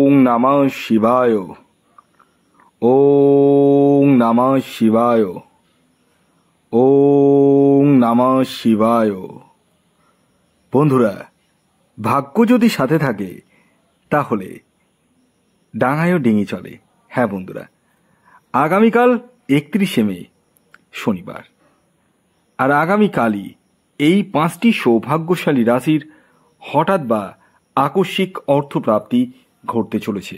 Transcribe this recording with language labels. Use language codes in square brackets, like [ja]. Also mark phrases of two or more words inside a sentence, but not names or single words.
[sa] নমঃ শিবায়। ওম নমঃ শিবায়। ওম নমঃ শিবায়। [bn] বন্ধুরা, ভাগ্য যদি সাথে থাকে তাহলে ডাঙায়ও ডিঙি চলে। হ্যাঁ বন্ধুরা, আগামীকাল 31শে মে শনিবার, আর আগামীকালই এই 5টি সৌভাগ্যশালী রাশির হঠাৎ বা আকস্মিক অর্থপ্রাপ্তি ঘটতে চলেছে।